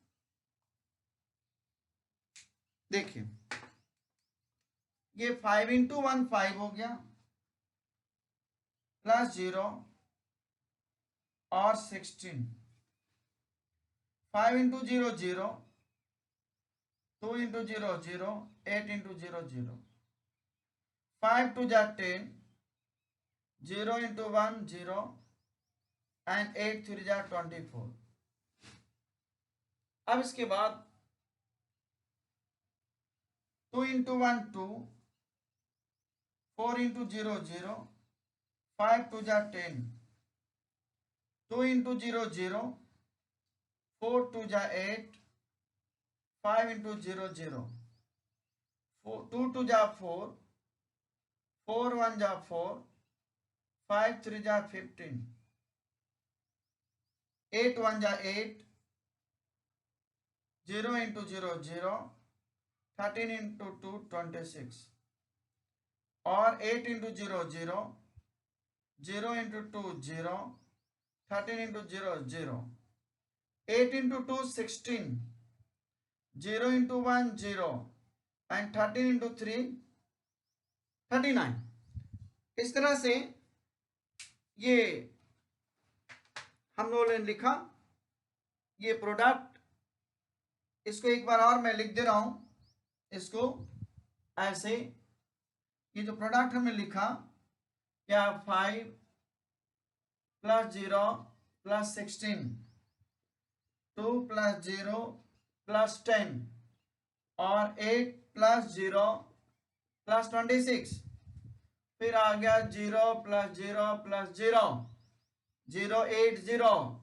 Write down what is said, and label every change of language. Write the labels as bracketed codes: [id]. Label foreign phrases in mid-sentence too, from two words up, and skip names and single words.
[hi] देखिए ये 5 into 1 5 हो गया प्लस 0 और 16, 5 into 0 0, 2 into 0 0, 8 into 0 0, 5 2 जा 10, 0 into 1 0 and 8 3 जा 24। अब इसके बाद 2 into 1 2, 4 into 0 0, 5 2 जा 10, 2 into 0 0, 4 2 जा 8, 5 into 0 0, 2 2 जा 4, 4 1 जा 4, 5 3 जा 15, 8 1 जा 8, 0 into 0 0, 13 into 2 26 और 8 into 0 0, 0 into 2 0, 13 into 0 0, 8 into 2 16, 0 into 1 0 and 13 into 3 39। इस तरह से ये हम लोगों ने लिखा ये प्रोडक्ट। इसको एक बार और मैं लिख दे रहा हूं, इसको ऐसे, ये जो प्रोडक्ट हमने लिखा क्या 5 प्लस 0 प्लस 16, 2 प्लस 0 प्लस 10 और 8 प्लस 0 प्लस 26, फिर आ गया 0 प्लस 0 प्लस 0 0 8 0